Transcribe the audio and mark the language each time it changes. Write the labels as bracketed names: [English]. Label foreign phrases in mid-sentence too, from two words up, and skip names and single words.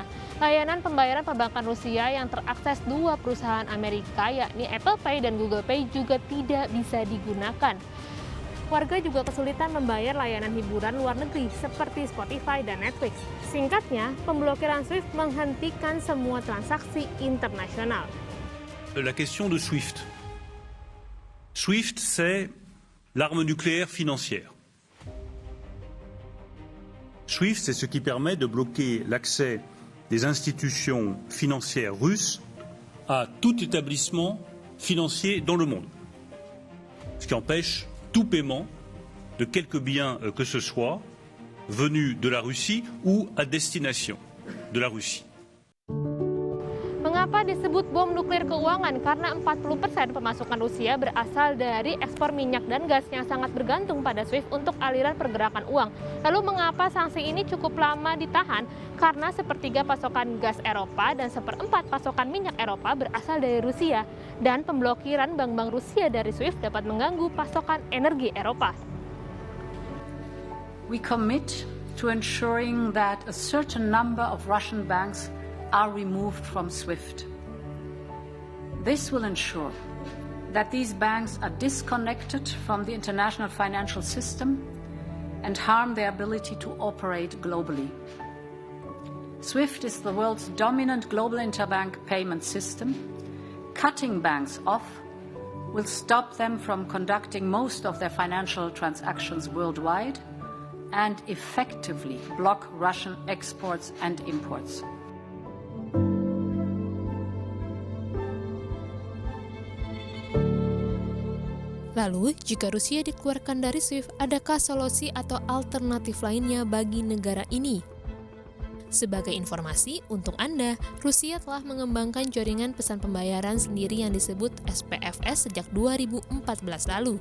[Indonesian] Layanan pembayaran perbankan Rusia yang terakses dua perusahaan Amerika yakni Apple Pay dan Google Pay juga tidak bisa digunakan. Warga juga kesulitan membayar layanan hiburan luar negeri seperti Spotify dan Netflix. Singkatnya, pemblokiran SWIFT menghentikan semua transaksi internasional. [French] La question de SWIFT. SWIFT, c'est l'arme nucléaire financière. SWIFT, c'est ce qui permet de bloquer l'accès des institutions financières russes à tout établissement financier dans le monde. Ce qui empêche tout paiement de quelque bien que ce soit venu de la Russie ou à destination de la Russie. [Indonesian] Mengapa disebut bom nuklir keuangan? Karena 40% pemasukan Rusia berasal dari ekspor minyak dan gas yang sangat bergantung pada SWIFT untuk aliran pergerakan uang. Lalu mengapa sanksi ini cukup lama ditahan? Karena sepertiga pasokan gas Eropa dan seperempat pasokan minyak Eropa berasal dari Rusia. Dan pemblokiran bank-bank Rusia dari SWIFT dapat mengganggu pasokan energi Eropa. [English] We commit to ensuring that a certain number of Russian banks are removed from SWIFT. This will ensure that these banks are disconnected from the international financial system and harm their ability to operate globally. SWIFT is the world's dominant global interbank payment system. Cutting banks off will stop them from conducting most of their financial transactions worldwide and effectively block Russian exports and imports. [Indonesian] Lalu, jika Rusia dikeluarkan dari SWIFT, adakah solusi atau alternatif lainnya bagi negara ini? Sebagai informasi untuk Anda, Rusia telah mengembangkan jaringan pesan pembayaran sendiri yang disebut SPFS sejak 2014 lalu.